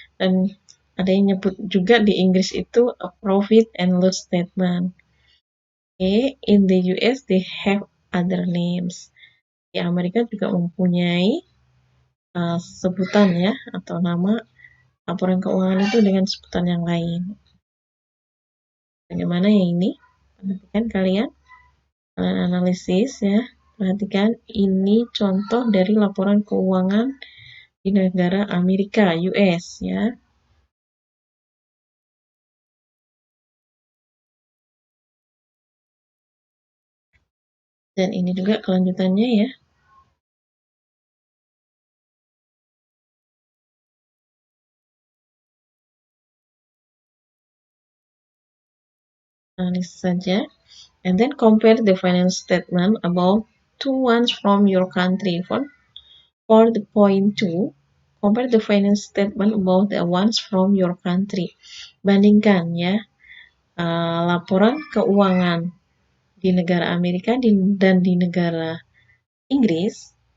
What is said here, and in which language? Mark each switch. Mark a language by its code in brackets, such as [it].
[id] Dan ada yang nyebut juga di Inggris itu [en] a profit and loss statement. Okay. In the US they have other names. [id] Di Amerika juga mempunyai sebutan, ya, atau nama laporan keuangan itu dengan sebutan yang lain. Bagaimana yang ini? Perhatikan kalian analisis, ya. Perhatikan ini contoh dari laporan keuangan di negara Amerika, US, ya. Dan ini juga kelanjutannya ya. Tulis saja. [en] And then compare the finance statement about two ones from your country. For the point two, compare the finance statement about the ones from your country. [id] Bandingkan ya laporan keuangan di negara Amerika dan di negara Inggris.